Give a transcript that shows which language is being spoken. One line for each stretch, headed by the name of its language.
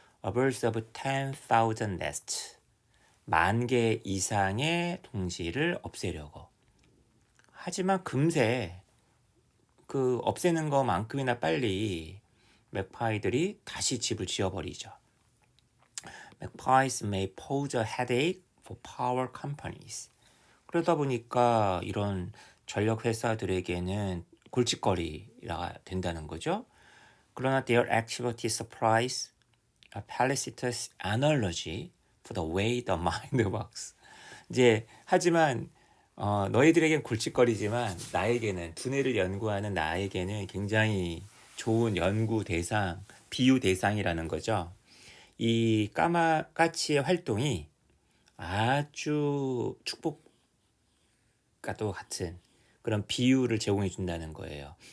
English: Upwards of 10,000 nests.
Korean: 10,000개 이상의 둥지를 없애려고. 하지만 금세 그 없애는 것만큼이나 빨리 맥파이들이 다시 집을 지어버리죠.
English: Magpies may pose a headache for power companies.
Korean: 그러다 보니까 이런 전력 회사들에게는 골칫거리가 된다는 거죠. 그러나
English: their activity supplies a felicitous analogy for the way the mind works.
Korean: 이제 하지만 너희들에겐 골칫거리지만 나에게는 두뇌를 연구하는 나에게는 굉장히 좋은 연구 대상, 비유 대상이라는 거죠. 이 까치의 활동이 아주 축복과도 같은 그런 비유를 제공해 준다는 거예요.